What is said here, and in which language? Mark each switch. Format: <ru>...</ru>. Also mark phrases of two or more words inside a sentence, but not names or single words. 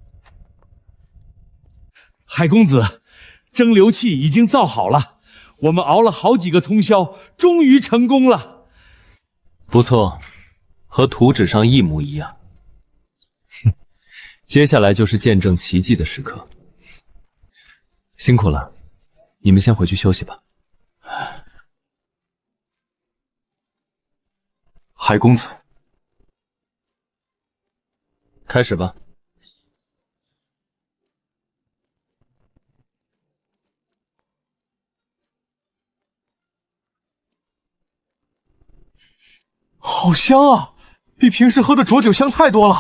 <zh>海公子，蒸餾器已經造好了，我們熬了好幾個通宵，終於成功了。不錯，和圖紙上一模一樣。接下來就是見證奇蹟的時刻。辛苦了，你們先回去休息吧。海公子，開始吧。好香啊，比平時喝的浊酒香太多了。</zh>